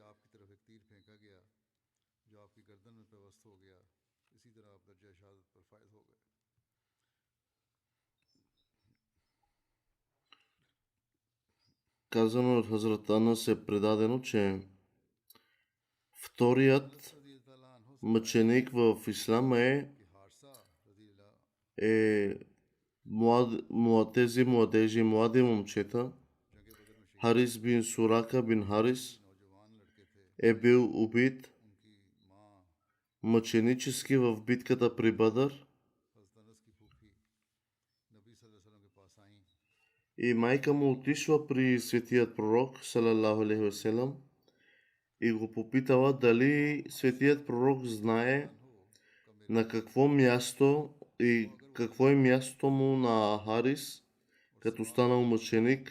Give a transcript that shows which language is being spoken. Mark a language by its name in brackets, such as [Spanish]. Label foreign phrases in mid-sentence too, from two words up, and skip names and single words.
[Bulgarian] Казано от Хазрат Анас е предадено, че вторият мъченик в ислама е тези млади момчета. Харис бин Сурака бин Харис е бил убит мъченически в битката при Бадър. И майка му отишла при светият пророк, [Arabic] صلى الله عليه وسلم, [Bulgarian] и го попитала дали светият пророк знае на какво място и какво е мястото му на Харис, като станал мъченик.